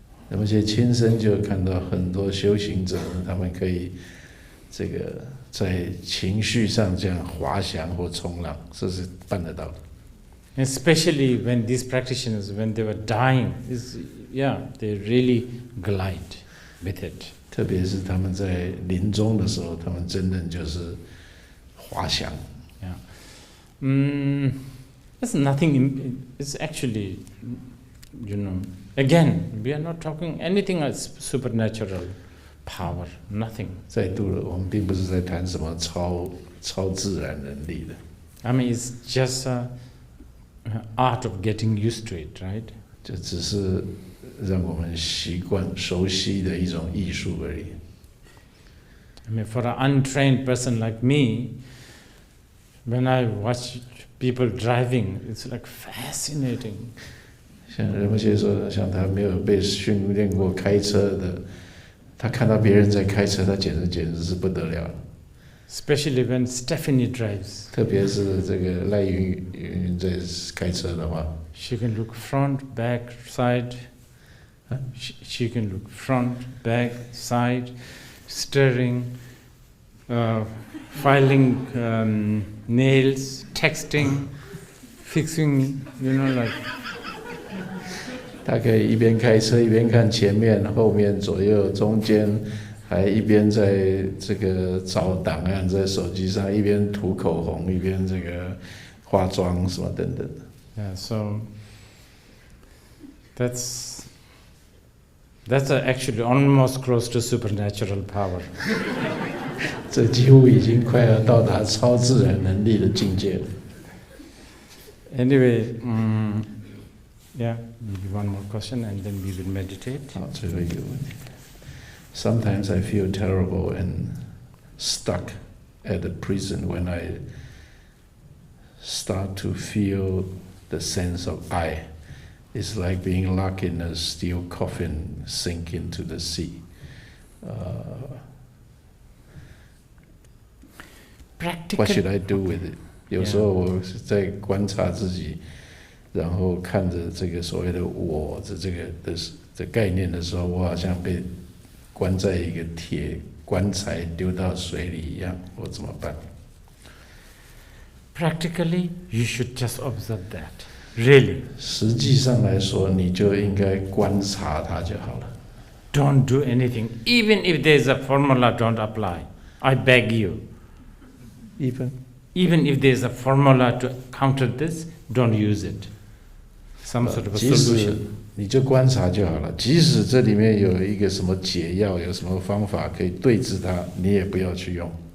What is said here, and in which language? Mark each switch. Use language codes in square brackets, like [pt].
[zh] 而且亲身就看到很多修行者，他们可以这个在情绪上这样滑翔或冲浪，这是办得到的。 [en] Especially when these practitioners, when they were dying, they really glide with it. [zh] 特别是他们在临终的时候，他们真的就是滑翔。 [en] There's nothing. It's actually, again, we are not talking anything as supernatural power. Nothing. [zh] 再度了，我们并不是在谈什么超自然能力的。 [en] I mean, it's just art of getting used to it, right? [zh] 这只是让我们习惯、熟悉的一种艺术而已。 [en] I mean, for an untrained person like me, when I watch people driving, it's like fascinating. [zh] 像人们说，像他没有被训练过开车的，他看到别人在开车，他简直是不得了。 [en] Especially when Stephanie drives. [zh] 特别是这个赖云在开车的话 [en] ，she can look front, back, side. She can look front, back, side, steering, filing nails, texting, fixing, like. [zh] 他可以一边开车一边看前面、后面、左右、中间。还一边在这个找档案在手机上，一边涂口红，一边这个化妆什么等等。 [en] Yeah, so that's actually almost close to supernatural power. [zh] 这几乎已经快要到达超自然能力的境界了。 [en] Anyway, maybe one more question and then we will meditate. [zh] 好，最后一个问题。 [en] Sometimes I feel terrible and stuck at the prison when I start to feel the sense of I. It's like being locked in a steel coffin, sink into the sea. What should I do with it? [zh] 有时候我是在观察自己，然后看着这个所谓的我的这个的概念的时候，我好像被关在一个铁棺材丢到水里一样，我怎么办？ [en] Practically, you should just observe that. Really. [zh] 实际上来说，你就应该观察它就好了。 [en] Don't do anything. Even if there is a formula, don't apply. I beg you. Even if there is a formula to counter this, don't use it. Some sort of a solution. [zh] 你就观察就好了。即使这里面有一个什么解药，有什么方法可以对治它，你也不要去用。